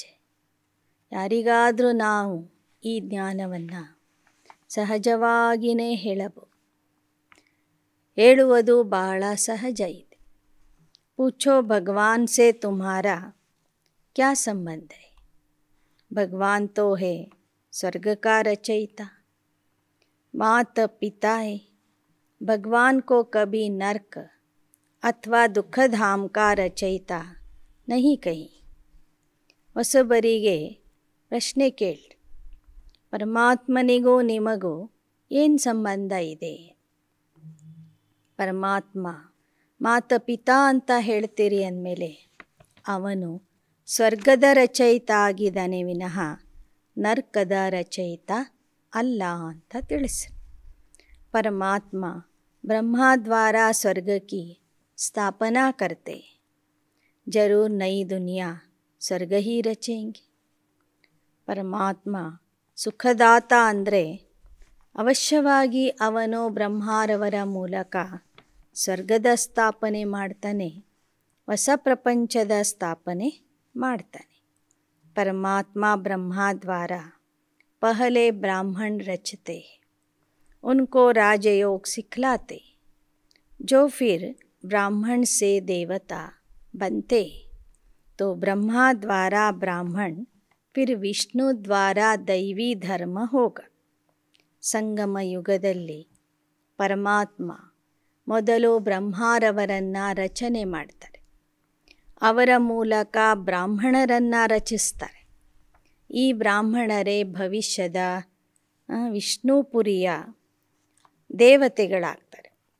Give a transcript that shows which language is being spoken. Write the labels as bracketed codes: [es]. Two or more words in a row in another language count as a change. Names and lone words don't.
[kn] ಯಾರಿಗಾದರೂ ನಾವು ಈ ಜ್ಞಾನವನ್ನು ಸಹಜವಾಗಿಯೇ ಹೇಳುವುದು ಬಹಳ ಸಹಜ ಇದೆ. [hi] पूछो भगवान से तुम्हारा क्या संबंध है. भगवान तो है स्वर्ग का रचयिता, माता पिता है. भगवान को कभी नर्क अथवा दुखधाम का रचयिता नहीं कही. [kn] ಹೊಸಬರಿಗೆ ಪ್ರಶ್ನೆ ಕೇಳಿ, ಪರಮಾತ್ಮನಿಗೂ ನಿಮಗೂ ಏನು ಸಂಬಂಧ ಇದೆ? ಪರಮಾತ್ಮ ಮಾತಾ ಅಂತ ಹೇಳ್ತೀರಿ ಅಂದಮೇಲೆ ಅವನು ಸ್ವರ್ಗದ ರಚಯಿತ ಆಗಿದ್ದಾನೆ ವಿನಃ ನರ್ಕದ ರಚಯಿತ ಅಲ್ಲ ಅಂತ ತಿಳಿಸಿ. [hi] परमात्मा ब्रह्मा द्वारा स्वर्ग की स्थापना करते, जरूर नई दुनिया स्वर्ग ही रचेंगे. [kn] ಪರಮಾತ್ಮ ಸುಖದಾತ ಅಂದರೆ ಅವಶ್ಯವಾಗಿ ಅವನು ಬ್ರಹ್ಮಾರವರ ಮೂಲಕ ಸ್ವರ್ಗದ ಸ್ಥಾಪನೆ ಮಾಡ್ತಾನೆ, ಹೊಸ ಪ್ರಪಂಚದ ಸ್ಥಾಪನೆ ಮಾಡ್ತಾನೆ. [hi] परमात्मा ब्रह्मा द्वारा पहले ब्राह्मण रचते, उनको राजयोग सिखलाते, जो फिर ब्राह्मण से देवता बनते. तो ब्रह्मा द्वारा ब्राह्मण फिर विष्णु द्वारा दैवी धर्म होगा. [kn] ಸಂಗಮ ಯುಗದಲ್ಲಿ ಪರಮಾತ್ಮ ಮೊದಲು ಬ್ರಹ್ಮಾರವರನ್ನು ರಚನೆ ಮಾಡ್ತಾರೆ, ಅವರ ಮೂಲಕ ಬ್ರಾಹ್ಮಣರನ್ನು ರಚಿಸ್ತಾರೆ. ಈ ಬ್ರಾಹ್ಮಣರೇ ಭವಿಷ್ಯದ ವಿಷ್ಣುಪುರಿಯ ದೇವತೆಗಳಾಗ್ತಾರೆ.